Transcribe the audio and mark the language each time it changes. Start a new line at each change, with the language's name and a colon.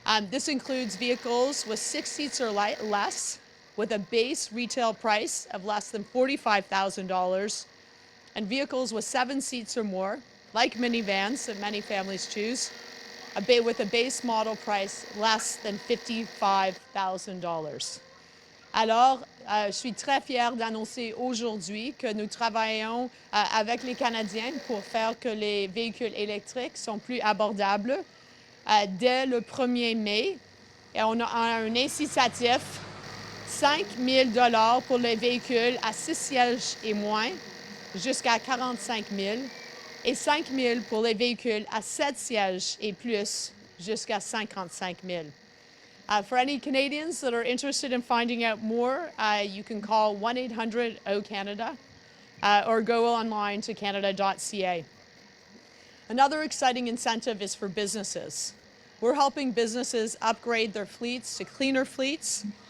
English: This includes vehicles with 6 seats or less, with a base retail price of less than $45,000, and vehicles with 7 seats or more, like minivans that many families choose, with a base model price less than $55,000.
French: Alors, je suis très fière d'annoncer aujourd'hui que nous travaillons avec les Canadiens pour faire que les véhicules électriques sont plus abordables. Dès le 1er mai, et on a un incitatif $5 000 pour les véhicules à 6 sièges et moins, jusqu'à 45 000, et 5 000 pour les véhicules à 7 sièges et plus, jusqu'à 55 000.
English: For any Canadians that are interested in finding out more, you can call 1-800-O-Canada or go online to canada.ca. Another exciting incentive is for businesses. We're helping businesses upgrade their fleets to cleaner fleets.